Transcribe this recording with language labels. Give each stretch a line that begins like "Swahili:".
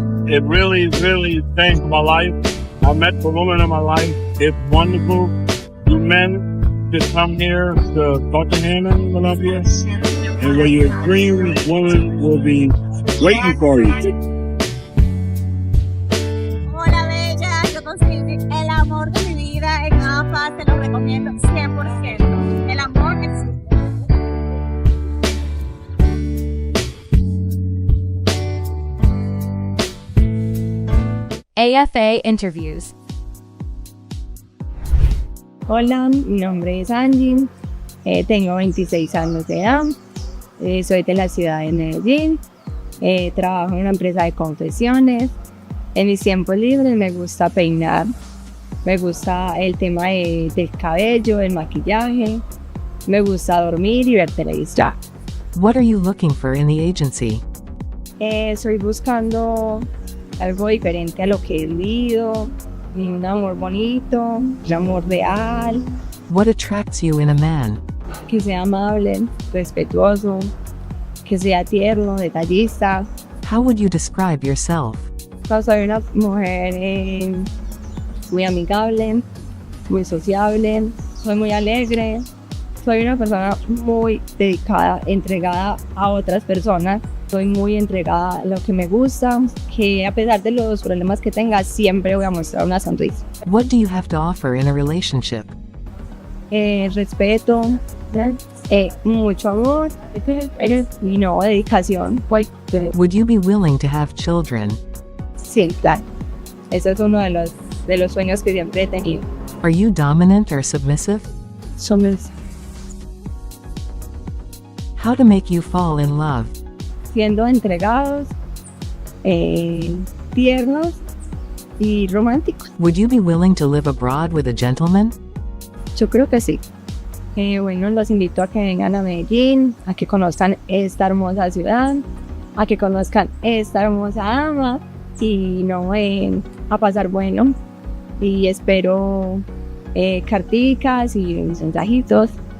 English: It really, really changed my life. I met the woman of my life. It's wonderful. You men should come here to Tottenham in Colombia, and where your dream woman will be waiting for you.
Spanish: Hola, bella. Yo conseguí el amor de mi vida en cada fase. Lo recomiendo 100%. El amor existe.
English: AFA Interviews.
Spanish: Hola, mi nombre es Angie, tengo 26 años de edad, soy de la ciudad de Medellín, trabajo en una empresa de confecciones. En mis tiempos libres me gusta peinar, me gusta el tema del cabello, el maquillaje, me gusta dormir y ver televisión.
English: What are you looking for in the agency?
Spanish: Estoy buscando algo diferente a lo que he vivido, un amor bonito, un amor real.
English: What attracts you in a man?
Spanish: Que sea amable, respetuoso, que sea tierno, detallista.
English: How would you describe yourself?
Spanish: Soy una mujer muy amigable, muy sociable, soy muy alegre, soy una persona muy dedicada, entregada a otras personas. Soy muy entregada a lo que me gusta, que a pesar de los problemas que tenga, siempre voy a mostrar una sonrisa.
English: What do you have to offer in a relationship?
Spanish: Respeto, mucho amor y no dedicación.
English: Would you be willing to have children?
Spanish: Sí, claro. Eso es uno de los sueños que siempre he tenido.
English: Are you dominant or submissive?
Spanish: Somos
English: How to make you fall in love?
Spanish: siendo entregados, tiernos y románticos.
English: Would you be willing to live abroad with a gentleman?
Spanish: Yo creo que sí. Bueno, los invito a que vengan a Medellín, a que conozcan esta hermosa ciudad, a que conozcan esta hermosa dama y no a pasar bueno. Y espero carticas y mensajitos.